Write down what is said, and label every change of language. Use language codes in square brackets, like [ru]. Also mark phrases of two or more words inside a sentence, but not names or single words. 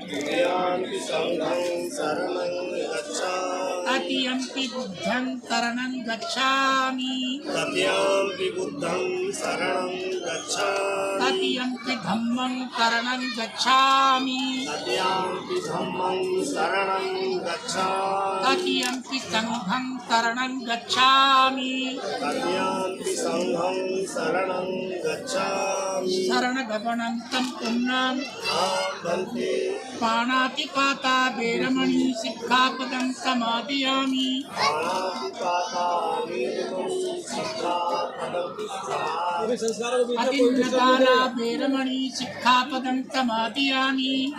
[pi] तृतीयंपि बुद्धं शरणं गच्छामि। तृतीयंपि धम्मं शरणं गच्छामि। तृतीयंपि संघं शरणं गच्छामि। शरणगमनं तं पुण्यं पाणातिपाता वेरमणि सिक्खापदं समादयामि। अदिन्नदाना वेरमणि सिक्खापदं समादयामि।